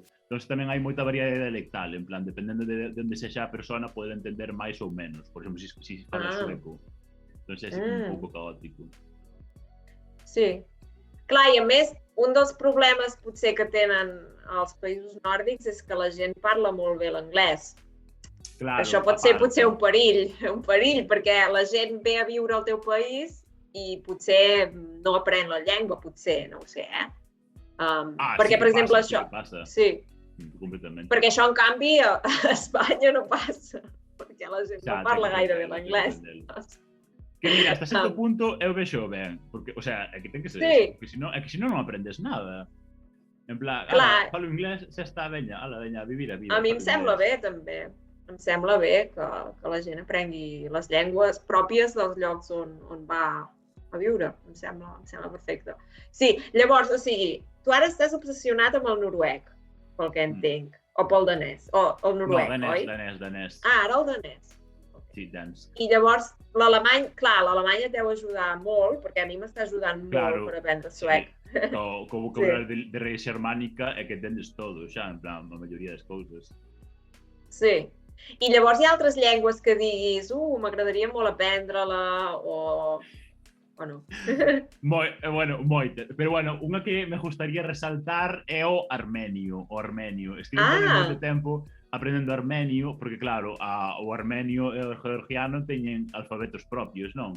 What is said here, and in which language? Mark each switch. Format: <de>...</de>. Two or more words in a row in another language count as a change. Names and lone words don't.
<gl>Entón tamén hai moita variedade dialectal, en plan, dependendo de onde sexa a persona, pode entender máis ou menos. Por exemplo, se fala sueco. Entón é un pouco caótico. Sí.</gl> <ca>Clar, i a més, un dels problemes potser que tenen els països nòrdics és que la gent parla molt bé l'anglès.</ca> <gl>Claro,</gl> <ca>això pot ser potser un perill, perquè la gent ve a viure al teu país i potser no aprèn la llengua, potser, no ho sé, perquè, per exemple, això... Sí, completament. Perquè això, en canvi, a Espanya no passa, perquè la gent no parla gaire bé l'anglès.</ca> <gl>Que mira, hasta certo punto eu vexo ben, porque, o sea, é que ten que ser eso, porque se non aprendes nada. En plan, falo inglés, xa está, veña, a vivir a vida.</gl> <ca>A mi em sembla bé, també. Em sembla bé que la gent aprengui les llengües pròpies dels llocs on va a viure. Em sembla perfecte. Sí, llavors, o sigui, tu ara estàs obsessionat amb el noruec, pel que entenc, o pel danès, o el noruec, oi? No, danès. Ara el danès. Sí, danès. I llavors, l'alemany, clar, l'alemany et deu ajudar molt, perquè a mi m'està ajudant molt per aprendre suec.</ca> <gl>Co vocabulario de raíz xermánica é que entendes todo, xa, en plan, a maioría das cousas. Sí.</gl> <ca>I llavors hi ha altres llengües que diguis, m'agradaria molt aprendre-la, o no?</ca> <gl>Moita. Pero, unha que me gustaría resaltar é o armenio. Estive moito tempo aprendendo armenio, porque, claro, o armenio e o georgiano teñen alfabetos propios, non?</gl>